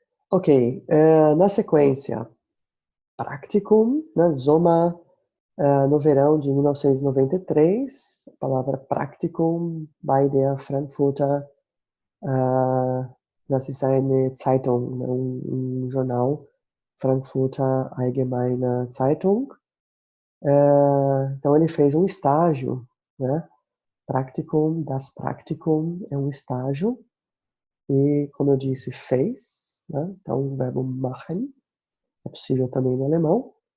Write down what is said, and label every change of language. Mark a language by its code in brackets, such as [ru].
[pt] Ok, na sequência, Praktikum, né? Sommer, no verão de 1993, a palavra [de] Praktikum bei der Frankfurter, das ist eine Zeitung, [pt] né? Jornal, Frankfurter Allgemeine Zeitung. Então ele fez um estágio, né? Praktikum, das Praktikum é um estágio, e como eu disse, fez, né? Então o verbo machen é possível também no alemão.